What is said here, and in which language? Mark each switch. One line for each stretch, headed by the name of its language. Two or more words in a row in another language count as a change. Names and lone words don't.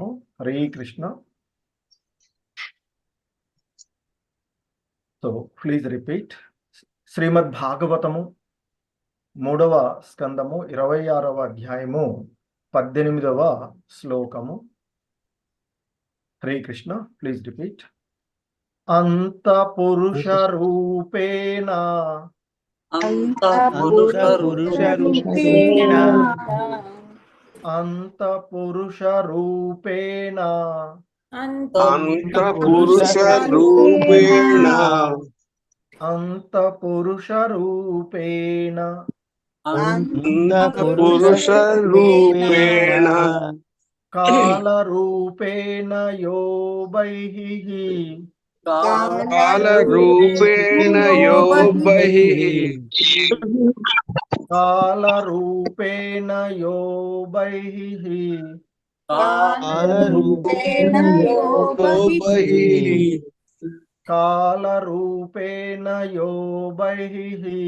Telugu: హరే కృష్ణ.
English: so please repeat.
Telugu: శ్రీమద్ భాగవతము 3వ స్కందము 26వ అధ్యాయము 18వ శ్లోకము. హరే కృష్ణ.
English: please repeat.
Sanskrit: అంత పురుష రూపేణ अंत पुरुष रूपेण అంత పురుష రూపేణ అంత పురుష రూపేణ అంత పురుష రూపేణ అంత పురుష రూపేణ కాల రూపేణ యో బైః कालरूपेण यो बहिः कालरूपेण यो बहिः कालरूपेण यो बहिः कालरूपेण यो बहिः